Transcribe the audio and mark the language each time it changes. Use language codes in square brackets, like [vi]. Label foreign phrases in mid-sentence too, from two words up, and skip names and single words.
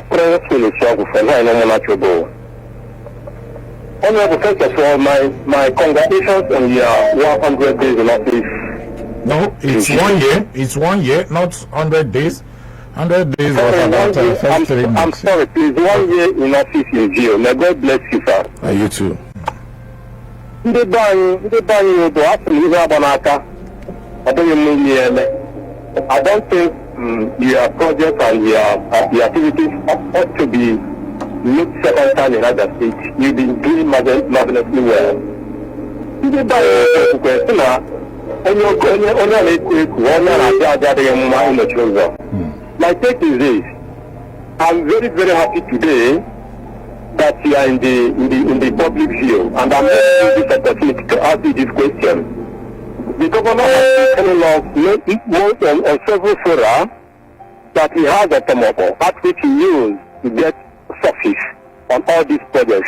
[en] Prince Williswago for my Honorable. Honorable, first of all, my congratulations on your 100 days in office. No, it's 1 year. It's 1 year, not 100 days. 100 days was about first 3 months. I'm sorry, please. 1 year in office in jail. May God bless you, sir. And you too. [ig] Ndị be anyị bụ afọ ihe agba n'aka. Ọ dịghị mma ime eme. [en] I don't think your project and your activities ought to be looked second time in other states. You've been doing marvelously well. [ig] Ndị be anyị kwesịrị sị na onye na-ekwu ekwu onye na-abịa abịa adịghị mma ịnọchi ụzọ. [en] My take is this. I'm very, very happy today that you are in the public view, and I'm using this opportunity to ask you this question. The governor has been telling us on several fora that he has a tomoko at which he used to get success on all these projects.